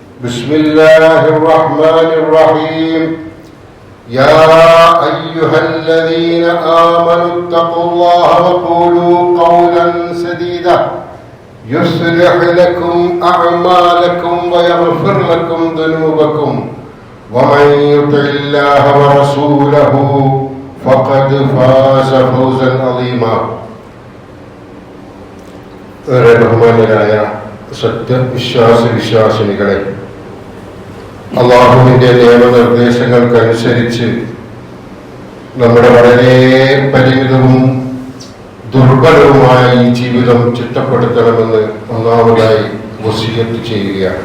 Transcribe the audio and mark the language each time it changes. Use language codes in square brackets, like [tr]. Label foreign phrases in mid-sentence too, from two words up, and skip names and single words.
[ar] بسم الله الرحمن الرحيم يا أيها الذين آمنوا اتقوا الله وقولوا قولا سديدا يصلح لكم أعمالكم ويغفر لكم ذنوبكم ومن يطع الله ورسوله فقد فاز فوزا عظيما. [ml] ബഹുമാന്യരായ സത്യവിശ്വാസിനികളെ, അള്ളാഹുവിന്റെ നിയമനിർദ്ദേശങ്ങൾക്കനുസരിച്ച് നമ്മുടെ വളരെ പരിമിതവും ദുർബലവുമായ ഈ ജീവിതം ചിട്ടപ്പെടുത്തണമെന്ന് ഒന്നാമതായി വസിയത്ത് ചെയ്യുകയാണ്.